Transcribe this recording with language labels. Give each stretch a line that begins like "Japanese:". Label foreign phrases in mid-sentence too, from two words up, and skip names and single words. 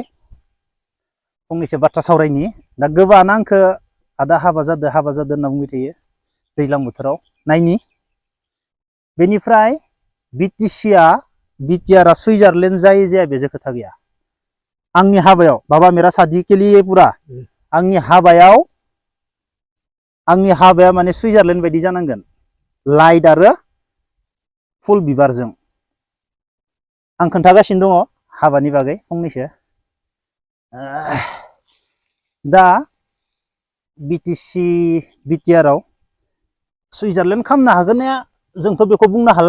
Bodo: फंनैसो बाथ्रा सावरायनि। दा गोबाङानो आंखो आदा हाबा जादो होनना बुंबाय थायो दैज्लां बोथोराव। नायनि बेनिफ्राय बिटिआरआ सुइजारलेण्ड जायो जाया बेजों खोथा गैया। आंनि हाबायाव
Hindi: बाबा मेरा शादी के लिए
Bodo: पूरा आंनि हाबाया माने सुइजारलेण्ड बायदि जानांगोन, लाइट आरो फुल बिबारजों। आं खोन्थागासिनो दङ हाबानि बागै फंनैसो। दा बिटिआरआव सुइजारलेण्ड खालामनो हागोन ना जोंथ' बेखौ बुंनो हाला।